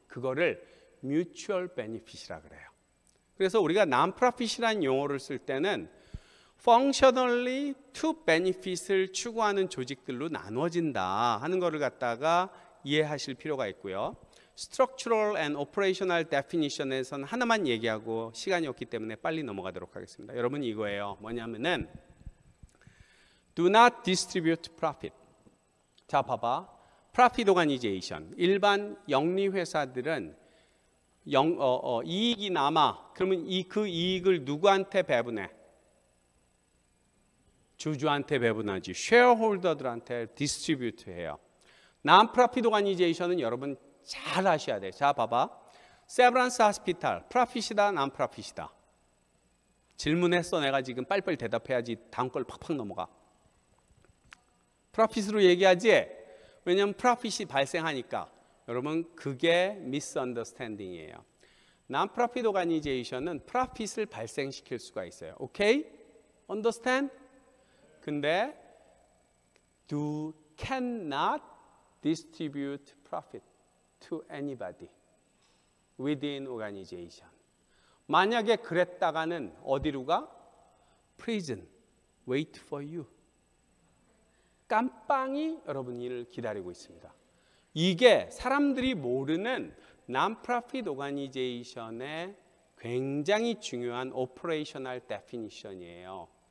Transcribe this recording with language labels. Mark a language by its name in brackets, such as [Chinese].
[Korean] 그거를 mutual benefit이라 그래요. 그래서 우리가 non-profit이라는 용어를 쓸 때는 [English] functionally to benefit [Korean] 을 추구하는 조직들로 나눠진다 하는 거를 갖다가 이해하실 필요가 있고요. Structural and Operational Definition에서는 하나만 얘기하고 시간이 없기 때문에 빨리 넘어가도록 하겠습니다. 여러분 이거예요. 뭐냐면은 [English] Do not distribute profit. [Korean] 자, 봐봐. Profit Organization. 일반 영리 회사들은 이익이 남아. 그러면 그 이익을 누구한테 배분해? 주주한테 배분하지. 쉐어홀더들한테 디스트리뷰트 해요. Non-profit Organization은 여러분 잘 아셔야 돼요. 자, 봐봐. 세브란스 하스피탈. 프로핏이다, non-profit이다. 질문했어. 내가 지금 빨리빨리 대답해야지 다음 걸 팍팍 넘어가. 프로핏으로 얘기하지. 왜냐하면 프로핏이 발생하니까. 여러분 그게 misunderstanding이에요. Non-profit organization은 프로핏을 발생시킬 수가 있어요. 오케이? [English] Understand? [Korean] 근데 [English] do cannot distribute profit to anybody within organization. [Korean] 만약에 그랬다가는 어디로 가? [English] Prison. Wait for you. [Korean] 깜빵이 여러분을 기다리고 있습니다. 이게 사람들이 모르는 non-profit organization의 굉장히 중요한 operational definition이에요.